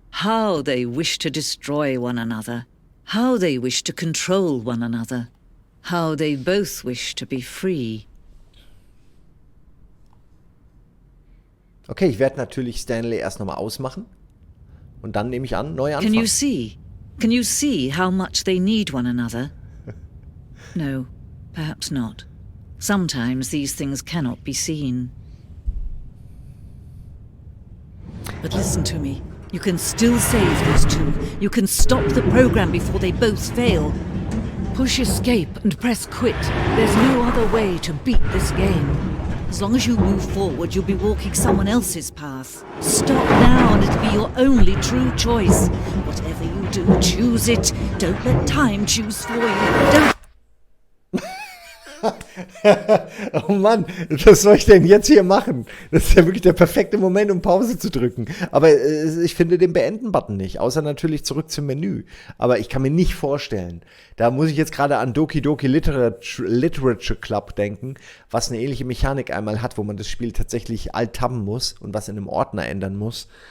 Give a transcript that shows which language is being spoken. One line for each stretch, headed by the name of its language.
English: How they wish to destroy one another. How they wish to control one another. How they both wish to be free.
German: Okay, ich werde natürlich Stanley erst nochmal ausmachen. Und dann nehme ich an, neu anfangen.
English: Can you see how much they need one another? No, perhaps not. Sometimes these things cannot be seen. But listen to me. You can still save these two. You can stop the program before they both fail. Push escape and press quit. There's no other way to beat this game. As long as you move forward, you'll be walking someone else's path. Stop now and it'll be your only true choice. Whatever you do, choose it. Don't let time choose for you. Don't...
German: Oh Mann, was soll ich denn jetzt hier machen? Das ist ja wirklich der perfekte Moment, um Pause zu drücken. Aber ich finde den Beenden-Button nicht, außer natürlich zurück zum Menü. Aber ich kann mir nicht vorstellen, da muss ich jetzt gerade an Doki Doki Literature Club denken, was eine ähnliche Mechanik einmal hat, wo man das Spiel tatsächlich alt-tabben muss und was in einem Ordner ändern muss.